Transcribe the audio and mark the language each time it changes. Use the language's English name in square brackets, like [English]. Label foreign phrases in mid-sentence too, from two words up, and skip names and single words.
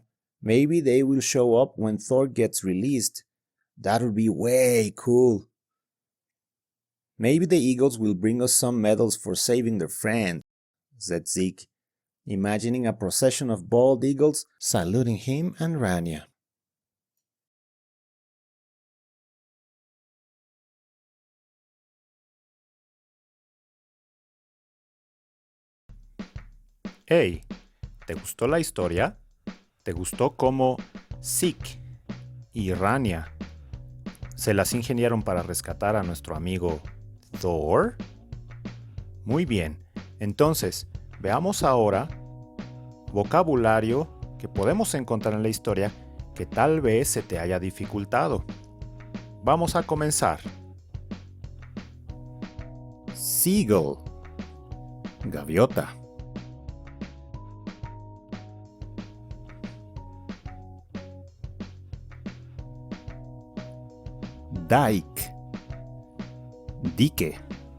[English] Maybe they will show up when Thor gets released. That would be way cool. Maybe the eagles will bring us some medals for saving their friend, said Zeke, imagining a procession of bald eagles saluting him and Rania. [Spanish] Hey, ¿te gustó la historia? ¿Te gustó cómo Zeke y Rania se las ingeniaron para rescatar a nuestro amigo Thor? Muy bien, entonces veamos ahora vocabulario que podemos encontrar en la historia que tal vez se te haya dificultado. Vamos a comenzar. Seagull, gaviota. Dike, dique.